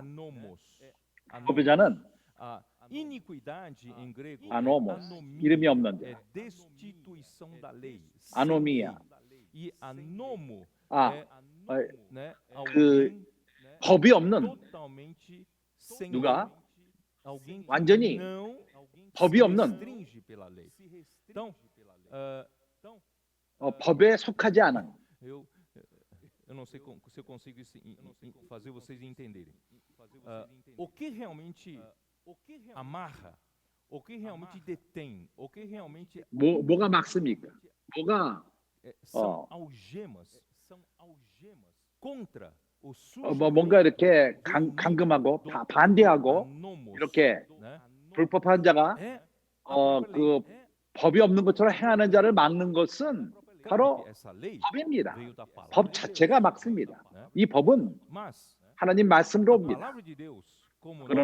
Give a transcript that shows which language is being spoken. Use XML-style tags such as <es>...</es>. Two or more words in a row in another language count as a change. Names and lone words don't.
<ko>불법의 자는 아노모스, 이름이 없는데 아노미야, 그 법이 없는, 누가 완전히 법이 없는, 법에 속하지 않은.</ko> <pt>Eu não sei se eu consigo fazer vocês entenderem. O que realmente amarra, o que realmente detém, o que realmente</pt> <ko>뭐가 막습니까? 뭐가</ko> <pt>são algemas contra o sujo.</pt> <ko>뭔가 이렇게 강금하고 반대하고 이렇게 불법한 자가 그 법이 없는 것처럼 행하는 자를 막는 것은 바로 법입니다. 법 자체가 막습니다. 이 법은 하나님 말씀으로 옵니다.</ko>